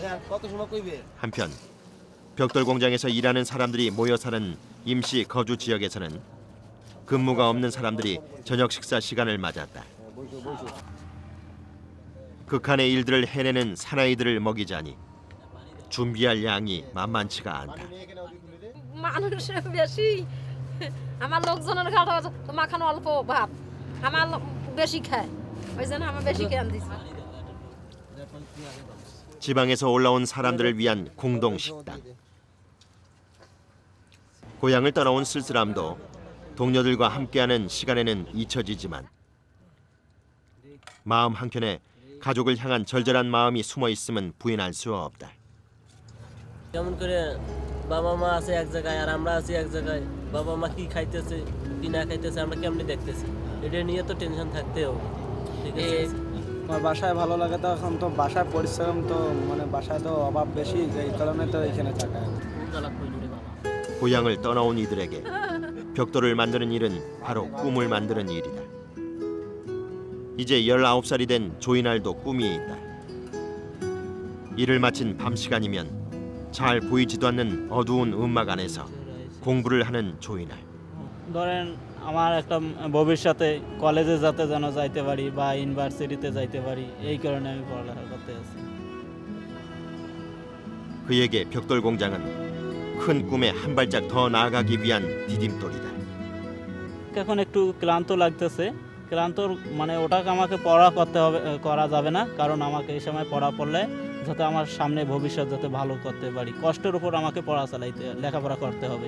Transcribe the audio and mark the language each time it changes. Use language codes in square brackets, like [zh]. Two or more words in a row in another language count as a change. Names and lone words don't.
[ko] 한편 벽돌 공장에서 일하는 사람들이 모여 사는 임시 거주 지역에서는 근무가 없는 사람들이 저녁 식사 시간을 맞았다. 극한의 일들을 해내는 사나이들을 먹이자니 준비할 양이 만만치가 않다. [bn] মানুষ বেশি আমার লোকজনের খাওয়া মাখানো অল্প ভাত আমার বেশি খায় ওই জন্য আমার বেশি খেয়ে দিছি [ko] 지방에서 올라온 사람들을 위한 공동 식당. 고향을 떠나온 쓸쓸함도 동료들과 함께하는 시간에는 잊혀지지만 마음 한켠에 가족을 향한 절절한 마음이 숨어 있음은 부인할 수 없다. [bn] যেমন করে বাবা মা আছে এক জায়গায় আর আমরা আছি এক জায়গায় বাবা মা কি খাইতেছে কি না খাইতেছে আমরা কেমনে দেখতেছি এটা নিয়ে তো টেনশন থাকতেও ঠিক আছে আমার বাসায় ভালো লাগে তো এখন তো বাসায় পরিশ্রম তো মানে বাসায় তো অভাব বেশি এই কারণে তো এখানে থাকা [ko] 고향을 떠나온 이들에게 벽돌을 만드는 일은 바로 꿈을 만드는 일이다. 이제 19살이 된 조이날도 꿈이 있다. 일을 마친 밤 시간이면 잘 보이지도 않는 어두운 음막 안에서 공부를 하는 조이날. [bn] ধরেন আমার একটা ভবিষ্যতে কলেজে যাতে যেন যাইতে পারি বা ইউনিভার্সিটিতে যাইতে পারি এই কারণে আমি পড়ালেখা করতে আছি [ko] 그에게 벽돌 공장은 큰 꿈에 한 발짝 더 나아가기 위한 디딤돌이다. [bn] এখন একটু ক্লান্ত লাগতেছে ক্লান্ত মানে ওটাকে আমাকে পড়া করতে হবে করা যাবে না কারণ আমাকে এই সময় পড়া পড়লে যাতে আমার সামনে ভবিষ্যৎ যাতে ভালো করতে পারি কষ্টের উপর আমাকে পড়া চালাইতে লেখাপড়া করতে হবে